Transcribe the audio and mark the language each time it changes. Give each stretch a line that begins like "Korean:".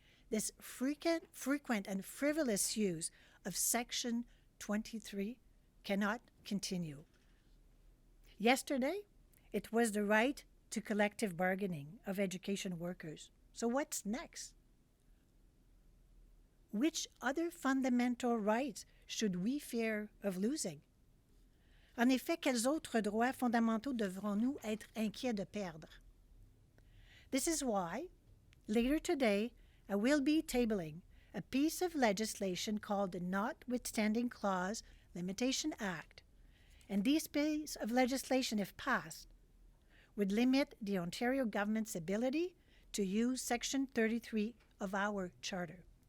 English: This frequent and frivolous use of Section 23 cannot continue. Yesterday, it was the right to collective bargaining of education workers. So what's next? Which other fundamental rights should we fear of losing?
French: En effet, quels autres droits fondamentaux devrons-nous être inquiets de perdre?
English: This is why, later today, I will be tabling a piece of legislation called the Notwithstanding Clause Limitation Act. And this piece of legislation, if passed, would limit the Ontario government's ability to use Section 33 of our Charter.